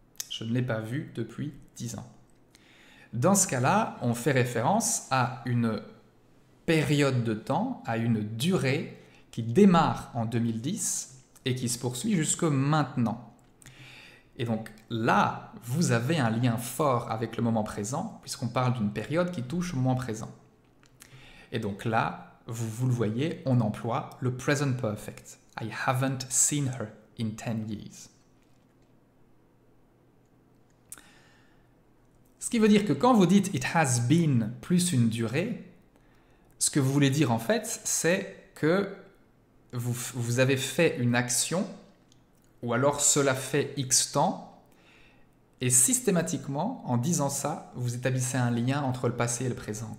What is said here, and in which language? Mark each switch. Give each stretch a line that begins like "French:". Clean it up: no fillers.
French: Je ne l'ai pas vue depuis 10 ans. Dans ce cas-là, on fait référence à une période de temps, à une durée qui démarre en 2010 et qui se poursuit jusque maintenant. Et donc là, vous avez un lien fort avec le moment présent, puisqu'on parle d'une période qui touche au moment présent. Et donc là, vous le voyez, on emploie le present perfect.
English: I haven't seen her in 10 years.
French: Ce qui veut dire que quand vous dites
English: it has been
French: plus une durée, ce que vous voulez dire en fait, c'est que vous avez fait une action, ou alors cela fait X temps, et systématiquement, en disant ça, vous établissez un lien entre le passé et le présent.